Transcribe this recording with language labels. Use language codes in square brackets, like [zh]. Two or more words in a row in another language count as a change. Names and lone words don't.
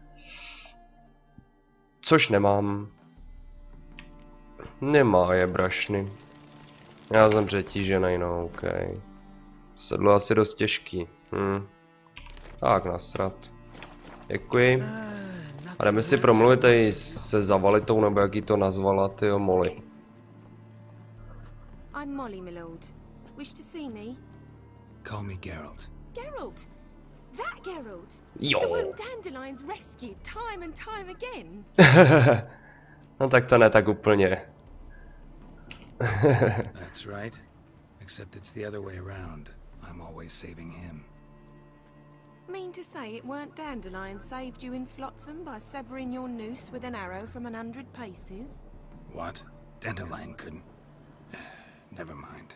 [cs] Což nemám. Nemá je brašny. Já jsem přetížený, no, ok. Sedlo je asi dost těžký. Tak, nasrat. Děkuji. A jdeme si promluvit tady se Zavalitou, nebo jak jí to nazvala, tyjo, Molly. [en] I'm Molly, my lord. Wish to see me? Call me Geralt. Geralt! That Geralt! [cs] Jo. [en] The one Dandelions rescued time and time again. [cs] No tak to ne tak úplně. [en] That's right. Except it's the other way around. I'm always saving him. Mean to say it weren't Dandelions saved you in Flotsam by severing your noose with an arrow from 100 paces? What? Dandelion couldn't. Never mind.